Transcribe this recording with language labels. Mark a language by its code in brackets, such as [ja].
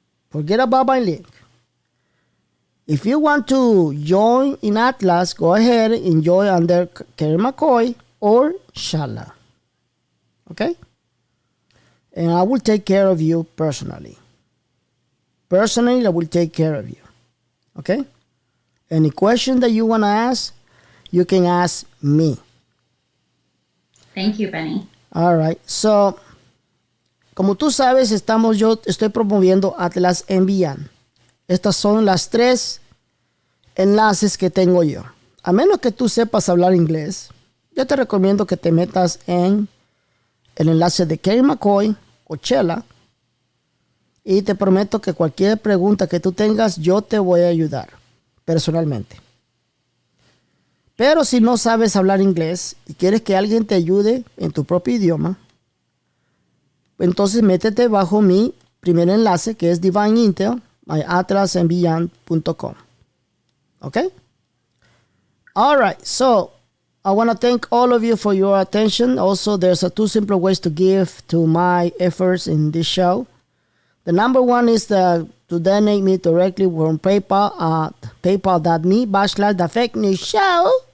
[en] Forget about my link. If you want to join in Atlas, go ahead and join under Kerry McCoy or Shala. Okay? And I will take care of you personally. Personally, I will take care of you. Okay? Any question that you want to ask, you can ask me. Thank you, Benny. All right. [es] So, como tú sabes, yo estoy promoviendo Atlas and Beyond. Estas son las 3 enlaces que tengo yo. A menos que tú sepas hablar inglés, yo te recomiendo que te metas en el enlace de Kerry McCoy o Chela. Y te prometo que cualquier pregunta que tú tengas, yo te voy a ayudar personalmente. Pero si no sabes hablar inglés y quieres que alguien te ayude en tu propio idioma, entonces métete bajo mi primer enlace, que es Divine Intel, myatlasandbeyond.com. [en] Okay? All right. So, I want to thank all of you for your attention. Also, there's 2 simple ways to give to my efforts in this show. The number one is to donate me directly from PayPal at paypal.me/The Fake News Show.